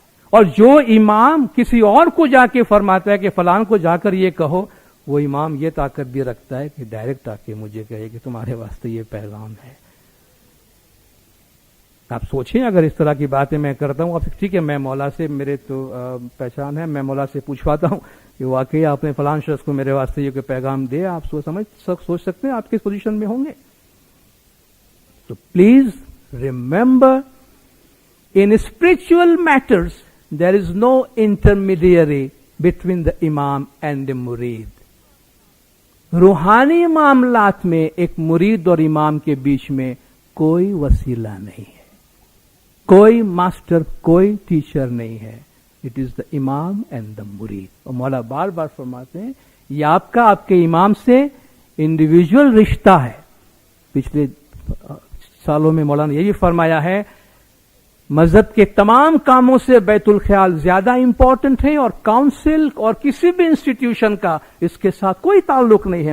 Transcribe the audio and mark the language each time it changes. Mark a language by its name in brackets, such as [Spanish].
[Urdu] اور جو امام کسی اور کو جا کے فرماتا ہے کہ فلاں کو جا کر یہ کہو, وہ امام یہ طاقت بھی رکھتا ہے کہ ڈائریکٹ آ کے مجھے کہے کہ تمہارے واسطے یہ پیغام ہے. آپ سوچیں اگر اس طرح کی باتیں میں کرتا ہوں, اب ٹھیک ہے میں مولا سے, میرے تو پہچان ہے, میں مولا سے پوچھواتا ہوں کہ واقعی آپ نے فلاں شخص کو میرے واسطے یہ پیغام دیا, آپ سوچ سکتے ہیں آپ کس پوزیشن میں ہوں گے. [English] تو please remember in spiritual matters there is no intermediary between the imam and the murid. [Urdu] روحانی معاملات میں ایک مرید اور امام کے بیچ میں کوئی وسیلہ نہیں ہے, کوئی ماسٹر, کوئی ٹیچر نہیں ہے. [English] It is the imam and the murid. [Urdu] اور مولا بار بار فرماتے ہیں یہ آپ کا آپ کے امام سے انڈیویجول رشتہ ہے. پچھلے سالوں میں مولانا نے یہ بھی فرمایا ہے مذہب کے تمام کاموں سے بیت الخیال زیادہ امپورٹنٹ ہے اور کاؤنسل اور کسی بھی انسٹیٹیوشن کا اس کے ساتھ کوئی تعلق نہیں ہے.